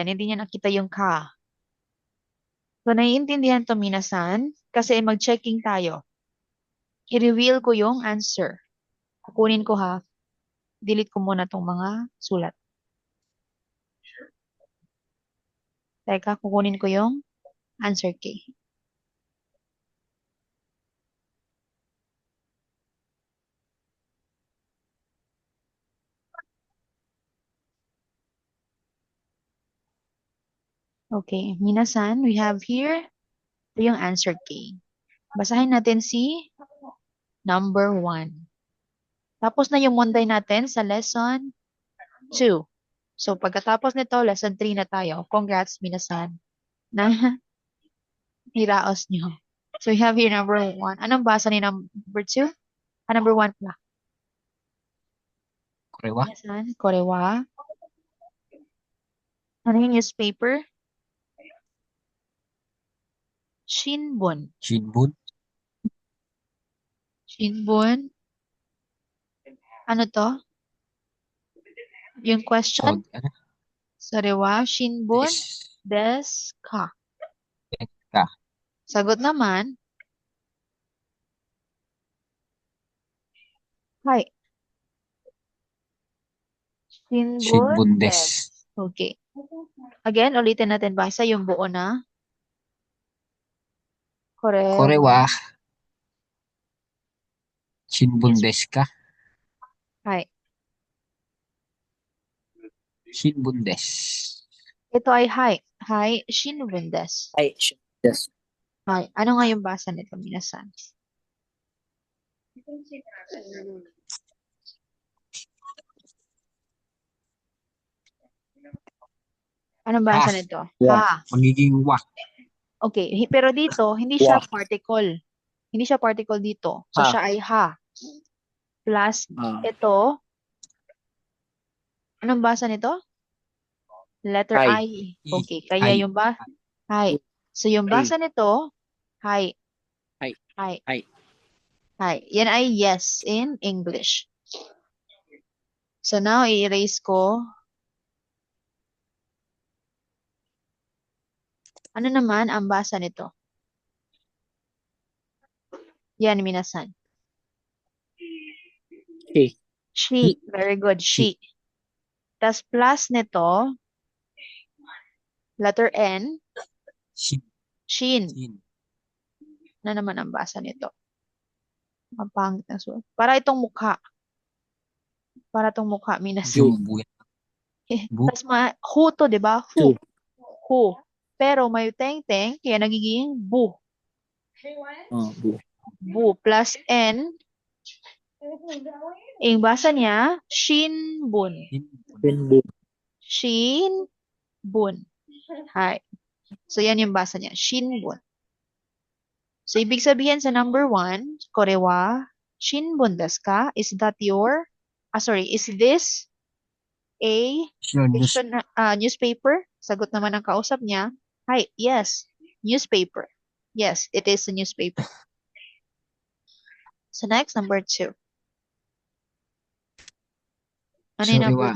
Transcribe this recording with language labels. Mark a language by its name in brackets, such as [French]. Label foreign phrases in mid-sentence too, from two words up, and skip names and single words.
[Filipino] Hindi niya nakita yung ka. So, naiintindihan to, minasan, kasi mag-checking tayo. I-reveal ko yung answer. Kukunin ko ha. Delete ko muna tong mga sulat. Teka, kukunin ko yung answer key. Okay, minasan, [English] we have here, [Filipino] ito yung answer key. Basahin natin si number 1. Tapos na yung Monday natin sa lesson 2. So, pagkatapos nito, lesson 3 na tayo. Congrats, minasan, na hiraos nyo. So, [English] we have here [Filipino] number 1. Anong basa ni number 2? Number 1 pala. Korewa. [Japanese] Minasan, korewa. [Filipino] Ano yung newspaper? Shinbun. Shinbun. Shinbun. Ano to? Yung O, question, ano? [Japanese] Sarewa Shinbun [Filipino] Des. [Japanese] desu ka? [Filipino] Ka. Sagot naman, Hai. Shinbun [Japanese] Shinbun des. [Filipino] desu. Okay. Again, ulitin natin ba isa yung buo na? Kore Korewa. [Japanese] wa shinbun [Filipino] Yes. [Japanese] desu ka? [Filipino] Hai. [Japanese] Shinbun des. [Filipino] Ito ay hai. [Japanese] Hai shinbun desu. [Filipino] Ay, yes. Hai. Ano nga yung basa nito, minasan? Anong Ha. basa nito? Wa. Ha. Magiging wa. Okay. Pero dito, hindi siya Wa. particle. Hindi siya particle dito. So, Ha. siya ay ha. Plus, Ah, ito, anong basa nito? Letter Hai. I. I. Okay. Kaya Ay. yung Hai. So, yung Hai. basa nito, hai. Hai. Hai. Hai. Hai. Yan ay [English] yes in English. [Filipino] So, now, i-erase ko. Ano naman ang basa nito? Yan, minasan. She. She. [English] Very good. [Filipino] She. She. Tas plus nito, letter N, Shin. shin. Shin. Na naman ang basa nito. Ang pangit na sulat. Para itong mukha. Para itong mukha, minasan. Yung bu. Bu. Tas who to, di ba? Who. Two. Who. Pero may teng-teng, kaya nagiging bu. Oh, bu. Bu plus N. Ang basa niya, shinbun. Shinbun. Shinbun. Hi. So, yan yung basa niya. Shinbun. So, ibig sabihin sa number 1, [Japanese] korewa, shinbun desu ka? [English] Is that is this a Your news. newspaper? [Filipino] Sagot naman ng kausap niya. [English] Hi, yes, newspaper. Yes, it is a newspaper. [Filipino] So, next, number 2. Ano yung number